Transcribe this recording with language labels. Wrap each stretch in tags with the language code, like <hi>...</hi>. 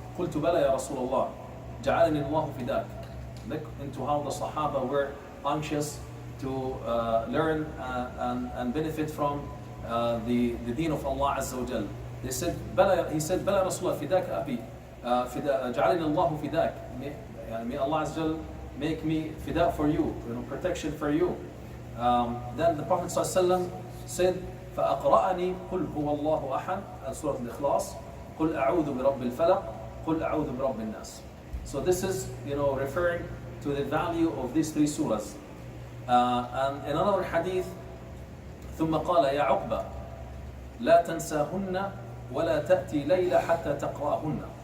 <ar>قلت بلى يا رسول الله جعلني الله فداك.</ar> <en>Look into how the Sahaba were anxious to learn and benefit from the deen of Allah Azza wa Jal. He said</en> <ar>بلى يا رسول الله فداك أبي جعلني الله فداك.</ar> <en>May Allah Azza wa Jal make me fida for you, protection for you. Then the Prophet ﷺ said</en> <ar>فأقرأني قل هو الله أحد, Surah Al-Ikhlas, قل أعوذ برب الفلق قل أعوذ برب الناس.</ar> <en>So this is referring to the value of these 3 surahs. And in another hadith,</en> <ar>ثم قال يا عقبة لا تنساهن ولا تأتي ليلة حتى تقرأهن.</ar>